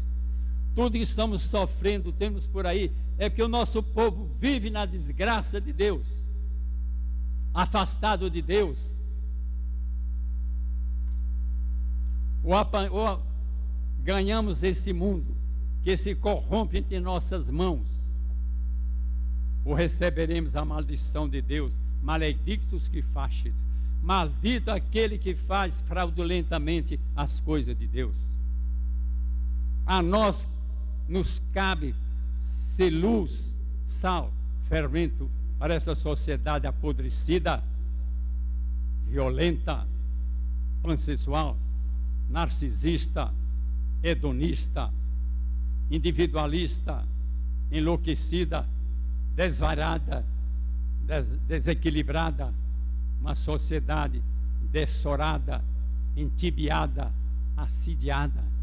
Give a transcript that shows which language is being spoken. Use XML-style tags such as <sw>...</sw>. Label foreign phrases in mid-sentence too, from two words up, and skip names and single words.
<pt>Tudo que estamos sofrendo, temos por aí, é porque o nosso povo vive na desgraça de Deus, afastado de Deus. Ou ganhamos esse mundo que se corrompe entre nossas mãos, ou receberemos a maldição de Deus.</pt> <la>Maledictus qui facit,</la> <pt>maldito aquele que faz fraudulentamente as coisas de Deus. A nós nos cabe ser luz, sal, fermento para essa sociedade apodrecida, violenta, pansexual, narcisista, hedonista, individualista, enlouquecida, desvarada, desequilibrada, uma sociedade dessorada, entibiada, assediada.</pt>